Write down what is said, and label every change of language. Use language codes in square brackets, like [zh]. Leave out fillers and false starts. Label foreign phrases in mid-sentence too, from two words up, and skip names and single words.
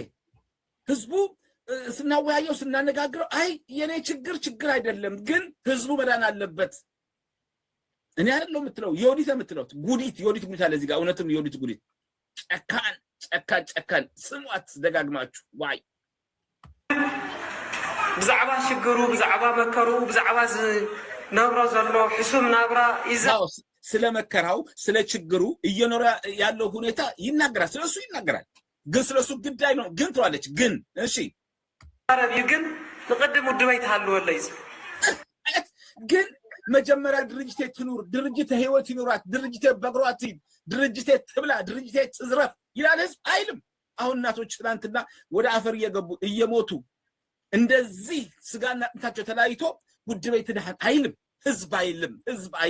[am] ህዝቡ ስናወያየው ስናነጋግረው አይ የኔ ችግር አይደለም ግን ህዝቡ መዳን አለበት። እኔ አይደለም የምትለው ዮዲት የምትለው ጉዲት አለ እዚህ ጋር እውነትም ዮዲት ጉዲት ጨካን ስሟት ደጋግማችሁ ዋይ [ti] ብዛዕባ ሽግሩ ብዛዕባ መከሩ ብዛዕባ ነብሮ ዘሎ ሕሱም ናብራ ይዛው [am] ስለ መከራው ስለ ችግሩ እየኖረ ያለው ሁኔታ ይናገራል። ስለሱ ይናገራል። ግን ስለሱ ግዳይ ነው ግን ትላለች። ግን እሺ [ti] አረብ ግን ለቀደም ውድበይ ተሃልወለ ይዝ [am] ግን መጀመሪያ ድርጅቴ ትኑር፣ ድርጅቴ ህይወት ይኑራት፣ ድርጅቴ በግሯት፣ ድርጅቴ ትብላ፣ ድርጅቴ ትዝረፍ ይላል ህዝብ አይልም። አሁን እናቶች ትናንትና ወደ አፈር እየገቡ እየሞቱ እንደዚህ ስጋና አጥንታቸው ተላይቶ [ti] ውድበይ ትድሃን [am] አይልም ህዝብ አይልም።